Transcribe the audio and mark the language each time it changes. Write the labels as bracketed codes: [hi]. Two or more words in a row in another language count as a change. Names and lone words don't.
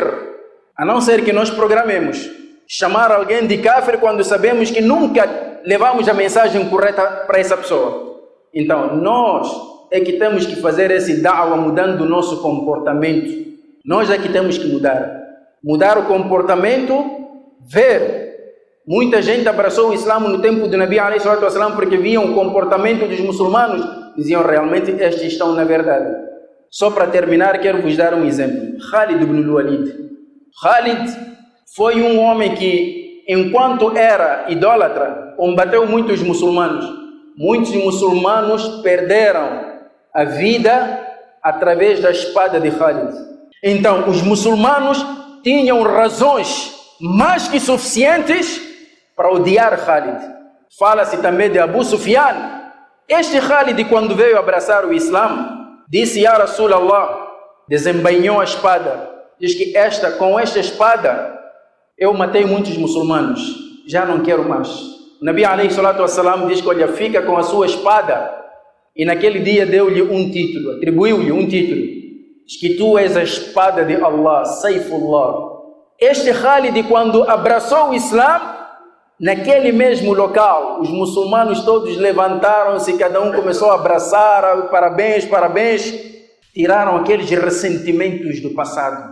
[pt] A não ser que nós programemos chamar alguém de kafir quando sabemos que nunca levamos a mensagem correta para essa pessoa. Então nós é que temos que fazer esse da'wa mudando o nosso comportamento. Nós é que temos que mudar. Mudar o comportamento, ver. Muita gente abraçou o Islã no tempo do [ar] نبي عليه الصلاة والسلام [pt] porque viam o comportamento dos muçulmanos. Diziam, realmente, estes estão na verdade. Só para terminar, quero vos dar um exemplo. Khalid ibn al-Walid. Khalid foi um homem que, enquanto era idólatra, combateu muitos muçulmanos. Muitos muçulmanos perderam a vida através da espada de Khalid. Então, os muçulmanos tinham razões mais que suficientes para odiar Khalid. Fala-se também de Abu Sufyan. Este Khalid, quando veio abraçar o Islã, disse, [ar] يا رسول الله, [pt] desembainhou a espada. Diz que com esta espada, eu matei muitos muçulmanos. Já não quero mais. O [ar] نبي عليه الصلاة والسلام [pt] diz que, olha, fica com a sua espada. E naquele dia deu-lhe um título, atribuiu-lhe um título. Diz que tu és a espada de Allah, Saifullah. Este Khalid, quando abraçou o Islã, naquele mesmo local, os muçulmanos todos levantaram-se, cada um começou a abraçar, parabéns, parabéns, tiraram aqueles ressentimentos do passado.